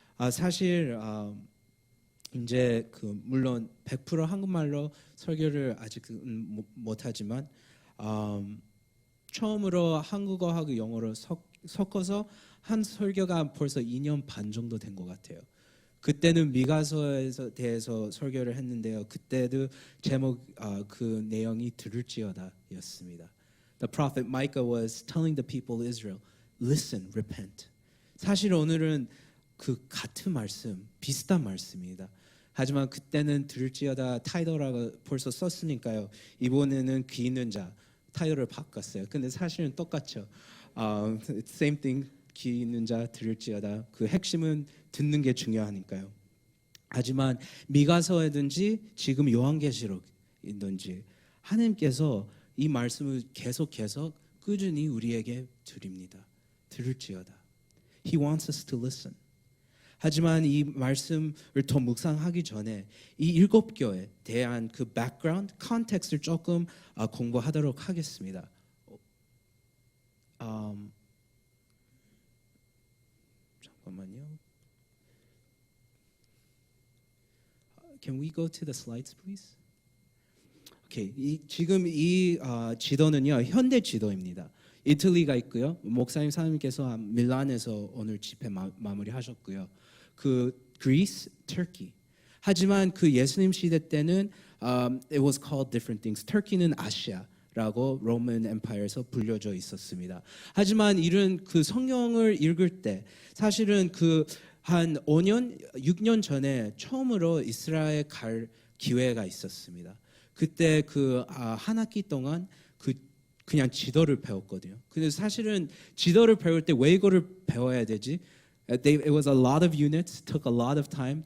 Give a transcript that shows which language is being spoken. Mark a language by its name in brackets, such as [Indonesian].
[Korean] 사실 이제 물론 100% 한국말로 설교를 아직 못하지만 처음으로 한국어하고 영어로 섞어서 한 설교가 벌써 2년 반 정도 된 것 같아요. 그때는 미가서에 대해서 설교를 했는데요. 그때도 제목 그 내용이 들을지어다였습니다. [English] The prophet Micah was telling the people of Israel, listen, repent. [Korean] 사실 오늘은 그 같은 말씀, 비슷한 말씀입니다. 하지만 그때는 들을지어다 타이틀이라고 벌써 썼으니까요. 이번에는 귀 있는 자 타이틀을 바꿨어요. 근데 사실은 똑같죠. [English] Same thing. [Korean] 귀 있는 자 들을지어다. 그 핵심은 듣는 게 중요하니까요. 하지만 미가서에든지 지금 요한계시록이든지 하나님께서 이 말씀을 계속해서 꾸준히 우리에게 드립니다. 들을지어다. [English] He wants us to listen. [Korean] 하지만 이 말씀을 더 묵상하기 전에 이 일곱 교회에 대한 그 background, context를 조금 공부하도록 하겠습니다. 잠깐만요. [English] Can we go to the slides, please? [Korean] Okay, 지금 이 지도는요 현대 지도입니다. 이탈리가 있고요. 목사님 사님께서 밀란에서 오늘 집회 마무리하셨고요. 그 그리스, 터키. 하지만 그 예수님 시대 때는 [English] it was called different things. [Korean] 터키는 아시아라고 로만 엠파이어에서 불려져 있었습니다. 하지만 이런 그 성경을 읽을 때 사실은 그 한 5년, 6년 전에 처음으로 이스라엘 갈 기회가 있었습니다. 그때 한 학기 동안 그냥 지도를 배웠거든요. 근데 사실은 지도를 배울 때 왜 이거를 배워야 되지? [English] It was a lot of units, took a lot of time.